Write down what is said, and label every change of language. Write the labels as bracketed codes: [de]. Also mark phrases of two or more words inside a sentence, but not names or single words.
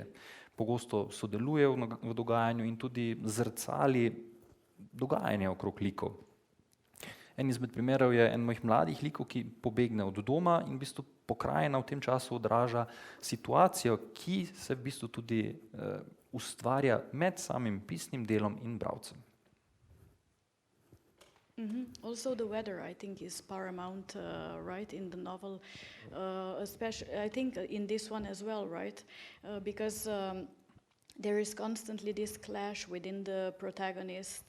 [sl] Pogosto sodeluje v dogajanju in tudi zrcali dogajanje okrog likov. En izmed primerov je en mojih mladih likov, ki pobegne od doma in v bistvu pokrajina v tem času odraža situacijo, ki se v bistvu tudi ustvarja med samim pisnim delom in bralcem. [en] Also the weather, I think, is paramount, right, in the novel, especially, I think in this one as well, right, because there is constantly this clash within the protagonist.